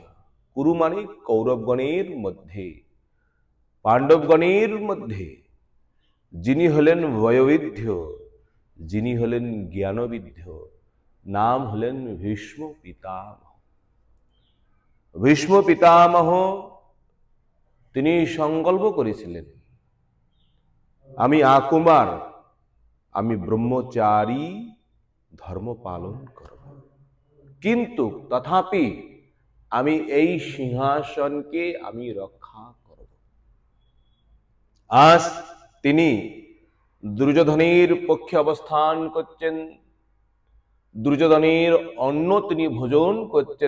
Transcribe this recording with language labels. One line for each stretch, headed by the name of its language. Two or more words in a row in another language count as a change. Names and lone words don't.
Bangla: কুরু মানে কৌরবগণের মধ্য, পাণ্ডবগণের মধ্য যিনি হলেন বয়োবৃদ্ধ, যিনি হলেন জ্ঞানবৃদ্ধ, নাম হলেন ভীষ্ম পিতামহ। ভীষ্ম পিতামহ তিনি সংকল্প করেছিলেন, আমি আকুমার, আমি ব্রহ্মচারী ধর্ম পালন করব, কিন্তু তথাপি আমি এই সিংহাসনকে আমি রক্ষা করব। আজ তিনি দুর্যোধনের পক্ষে অবস্থান করছেন, দুর্যোধনের অন্ন তিনি ভোজন করছেন।